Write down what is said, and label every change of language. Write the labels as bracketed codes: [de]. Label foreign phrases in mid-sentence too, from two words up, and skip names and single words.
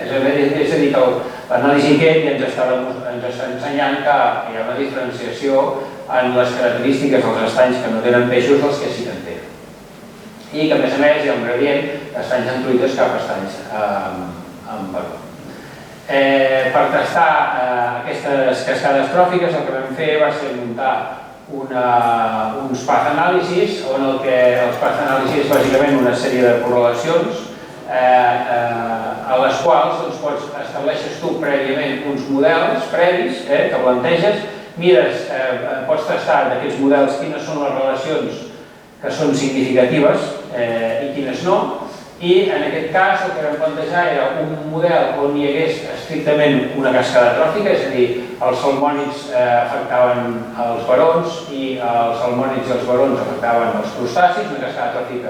[ca] És a dir, que l'anàlisi aquest ens està ensenyant que hi ha una diferenciació en les característiques dels estanys que no tenen peixos dels que sí que en tenen. I que a més hi ha un gradient d'estanys en truites cap a estanys en baró. Per testar aquestes cascades tròfiques el que vam fer va ser muntar uns [en] path analysis, [ca] on els [en] path analysis [ca] és bàsicament una sèrie de correlacions a les quals estableixes tu prèviament uns models previs que planteges, pots tastar d'aquests models quines són les relacions que són significatives i quines no, i en aquest cas el que vam plantejar era un model on hi hagués estrictament una cascada tròfica, és a dir, els salmònids afectaven els barons i els salmònids i els barons afectaven els crustacis, una cascada tròfica.